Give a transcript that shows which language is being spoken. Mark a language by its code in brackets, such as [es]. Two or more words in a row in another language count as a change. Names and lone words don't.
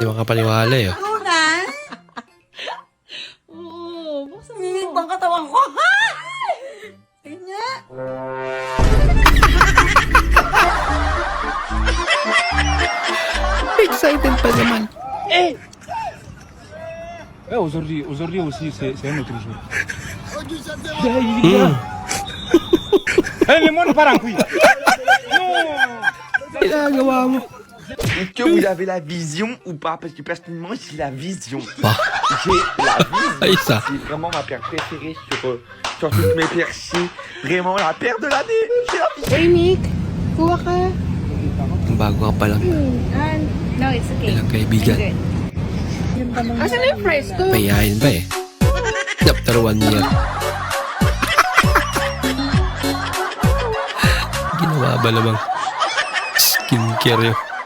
[tl] Di makapaniwala eh. Lunan? Oo, buksan mo. Minit bang katawan ko? Tingnan. Excited pa naman. [fr] Aujourd'hui aussi, c'est un autre jour. Les mots ne parlent plus. [tl] Ginagawa mo. [fr] Est-ce que vous avez la vision ou pas? Parce que personnellement, j'ai la vision. Bah. J'ai la vision. Ay, ça. C'est vraiment ma paire préférée sur toutes mes paires. C'est vraiment la paire de l'année. J'ai la vision. [tl] Uy, Nick. Kuha ka. Bago ka pa lang. [en] No, it's okay. [tl] Ilang kaibigan. Asan na yung price ko? Payahin ba eh. [en] After 1 year. [tl] Ginawa ba namang skincare yun?